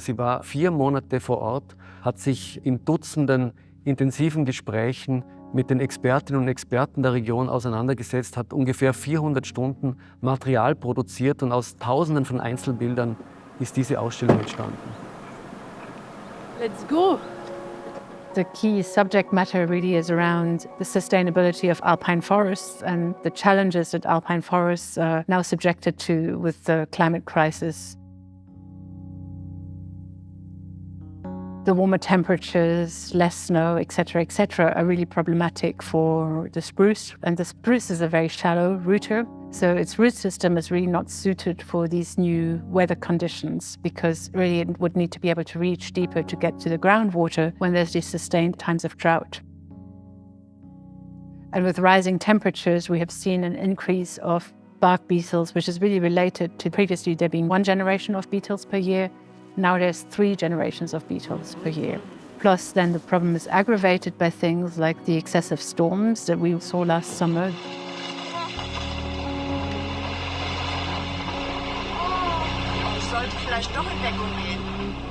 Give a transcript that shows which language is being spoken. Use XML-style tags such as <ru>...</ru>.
<de>Sie war 4 Monate vor Ort, hat sich in Dutzenden intensiven Gesprächen mit den Expertinnen und Experten der Region auseinandergesetzt, hat ungefähr 400 Stunden Material produziert und aus Tausenden von Einzelbildern ist diese Ausstellung entstanden.</de> <en>Let's go! The key subject matter really is around the sustainability of alpine forests and the challenges that alpine forests are now subjected to with the climate crisis. The warmer temperatures, less snow, etc., are really problematic for the spruce. And the spruce is a very shallow rooter, so its root system is really not suited for these new weather conditions because really it would need to be able to reach deeper to get to the groundwater when there's these sustained times of drought. And with rising temperatures, we have seen an increase of bark beetles, which is really related to previously there being 1 generation of beetles per year. Now there's 3 generations of beetles per year. Plus then the problem is aggravated by things like the excessive storms that we saw last summer.</en> <de>Ich sollte vielleicht doch in Deckung gehen.</de>